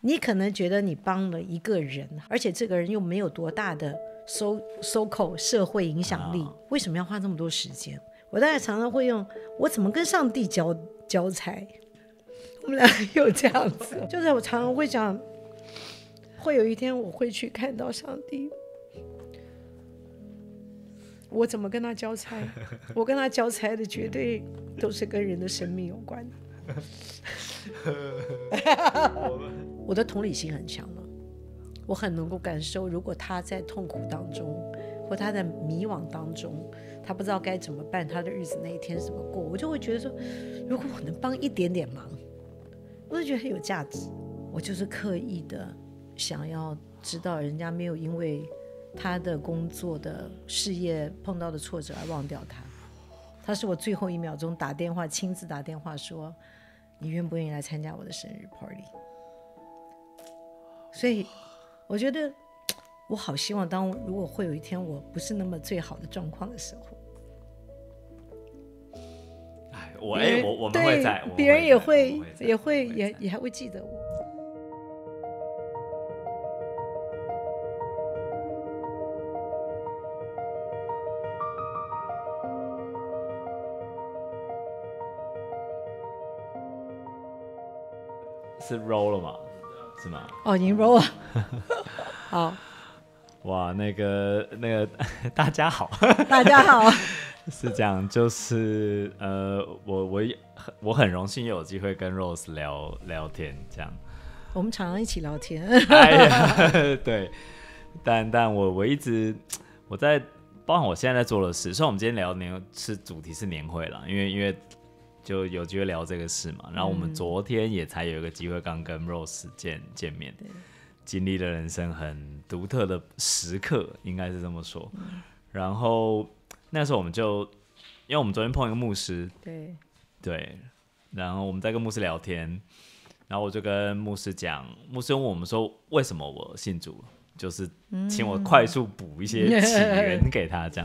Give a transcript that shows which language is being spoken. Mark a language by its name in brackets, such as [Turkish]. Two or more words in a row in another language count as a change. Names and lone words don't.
[Chinese] 你可能覺得你幫了一個人，而且這個人又沒有多大的social 社會影響力，為什麼要花這麼多時間？我大概常常會用我怎麼跟上帝交差，我們倆有這樣子，就是我常常會講，會有一天我會去看到上帝，我怎麼跟他交差？我跟他交差的絕對都是跟人的生命有關的。我的同理心很強了，我很能夠感受，如果他在痛苦當中，或他在迷惘當中，他不知道該怎麼辦，他的日子那一天怎麼過，我就會覺得說，如果我能幫一點點忙，我就覺得很有價值。我就是刻意的想要知道人家沒有因為他的工作的事業碰到的挫折而忘掉他。他是我最後1 秒鐘打電話，親自打電話說，你願不願意來參加我的生日 party？所以我覺得我好希望，如果會有一天我不是那麼最好的狀況的時候，我們會在，別人也還會記得我。是 roll 了吗？是嗎？哦，已經 roll 了。好。哇，那個，大家好。大家好。是這樣，就是我很榮幸有機會跟 Rose 聊天，這樣。我們常常一起聊天。哎呀，對，但我一直在，包含我現在在做的事。所以我們今天聊主題是年會啦，因為就有機會聊這個事嘛。然後我們昨天也才有一個機會，剛跟 Rose 見面，經歷了人生很獨特的時刻，應該是這麼說。然後那時候我們就，因為我們昨天碰一個牧師，對，然後我們在跟牧師聊天，然後我就跟牧師講，牧師問我們說為什麼我信主，就是請我快速補一些起源給他這樣。